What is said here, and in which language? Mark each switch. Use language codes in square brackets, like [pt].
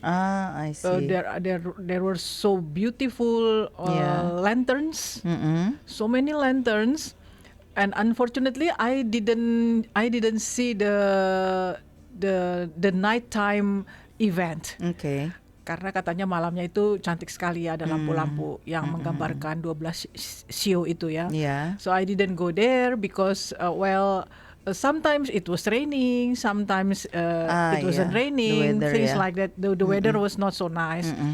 [en] I see. There were so beautiful lanterns, so many lanterns, and unfortunately I didn't see the nighttime event. Okay. [id] Karena katanya malamnya itu cantik sekali ya, ada lampu-lampu yang menggambarkan 12 shio itu ya. [en] Yeah. So I didn't go there because sometimes it was raining, sometimes it wasn't raining, weather, things yeah. like that. The weather was not so nice.